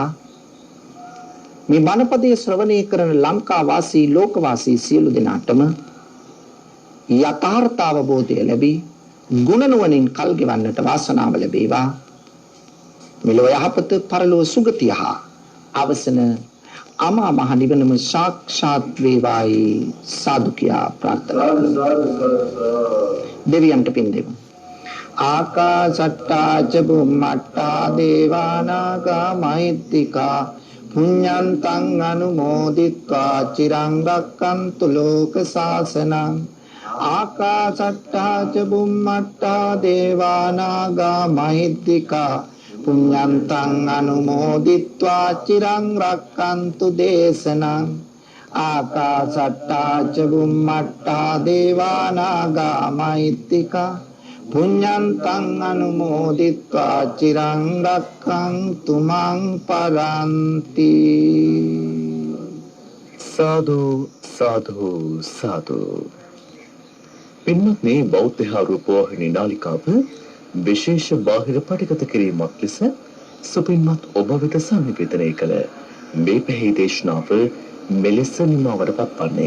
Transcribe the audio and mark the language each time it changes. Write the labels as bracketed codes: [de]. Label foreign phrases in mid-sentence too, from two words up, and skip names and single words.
[si] මේ බණපදය ශ්‍රවණය කරන ලංකා වාසී ලෝක වාසී සියලු දෙනාටම යථාර්ථ අවබෝධය ලැබී ගුණ නුවණින් කල් ගෙවන්නට වාසනාව ලැබේවා. මෙලොව යහපත පරලොව සුගතිය හා අවසන අමා මහ නිවනම සාක්ෂාත් වේවායි සාදු කියා ප්‍රාර්ථනා කරමු. දෙවියන්ට පින් දෙමු. [pi] ආකාශට්ටා ච බුම්මට්ටා දේවානාගා මහිත්‍තිකා පුඤ්ඤන්තං අනුමෝදිත්වා චිරං රක්ඛන්තු ලෝක සාසනං. ආකාශට්ටා ච බුම්මට්ටා දේවානාගා මහිත්‍තිකා පුඤ්ඤන්තං අනුමෝදිත්වා චිරං රක්ඛන්තු දේශනං. ආකාශට්ටා ච බුම්මට්ටා දේවානාගා මහිත්‍තිකා පුඤ්ඤන්තං අනුමෝදිත්වා චිරං රක්ඛන්තු මං පරන්ති. [si] සාදු සාදු සාදු. පින්වත්නි, බෞද්ධ රූපවාහිනී නාලිකාව විශේෂ බාහිර පටිගත කිරීමක් ලෙස සුපින්වත් ඔබ වෙත සංනිවේදනය කළ මේ පැහැදිලි දේශනාව මෙලෙස නිමවට පත්වන්නේ.